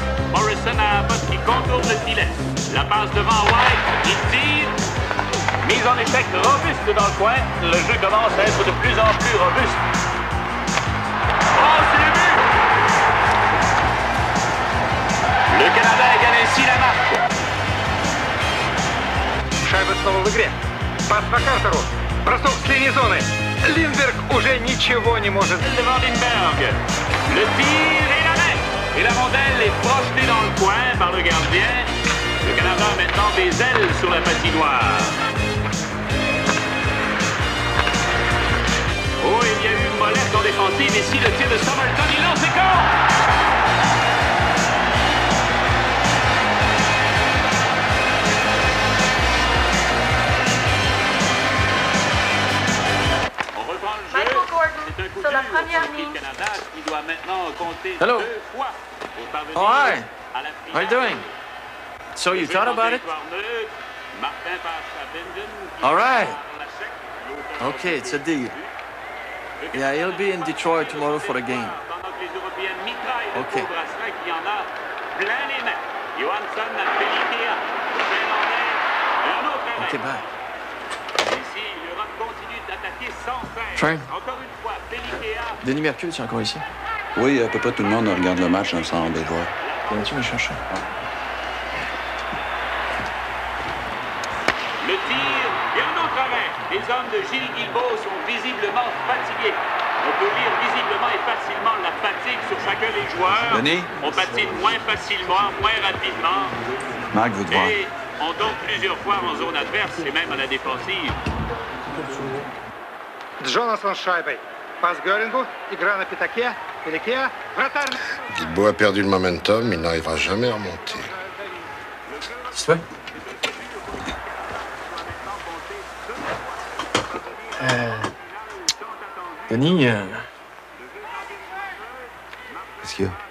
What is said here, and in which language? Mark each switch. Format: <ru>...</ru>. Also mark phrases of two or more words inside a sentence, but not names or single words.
<fr>Morrison à Abbott qui contourne le filet. La passe devant White, il tire. Mise en échec robuste dans le coin. Le jeu commence à être de plus en plus robuste. Oh, c'est le but! Le Canada égale ainsi la marque.</fr> <ru>Шайба снова в игре. Пас по Картеру. Бросок с линии зоны. Линдберг уже ничего не может.</ru> <fr>Devant Lindbergh. Le tir et l'arrêt. Et la rondelle est projetée dans le coin par le gardien. Le Canada a maintenant des ailes sur la patinoire. Oh, il y a eu une molette en défensive. Ici, le tir de Somerton, il lance et corps. Sur la première ligne. Canada qui doit maintenant compter</fr> <en>Hello.</en> <fr>2 fois pour parvenir</fr> <en>Oh, hi.</en> <fr>à la</fr> <en>How you doing? So you thought about it?</en> <fr>Martin passe à Bindon.</fr> <en>All right. Okay, it's a deal. Yeah, he'll be in Detroit tomorrow for a game.</en> <fr>Les Européens mitraillent le</fr> <en>Okay.</en> <fr>pauvre Asselin qui en a plein les mains. Johansson a Pelikéa. Le Finlandais. Un autre arrêt.</fr> <en>Okay, bye.</en> <fr>Ici, l'Europe continue d'attaquer sans cesse. Train. Encore une fois, Pelikéa. Denis Mercure, tu es encore ici? Oui, à peu près tout le monde regarde le match ensemble des joueurs. Viens-tu me chercher? Le tir et un autre arrêt. Les hommes de Gilles Guilbeault sont visiblement fatigués. On peut lire visiblement et facilement la fatigue sur chacun des joueurs. Denis? On patine moins facilement, moins rapidement. Marc veut te voir. Et on tombe plusieurs fois en zone adverse et même à la défensive.</fr> <ru>Джонатан с шайбой. Пас Göringу. Игра на пятаке. Пеликеа. Вратарь.</ru> <fr>Guilbeault a perdu le momentum, il n'arrivera jamais à remonter. Qu'est-ce que tu fais? Denis, Qu'est-ce qu'il y a?</fr>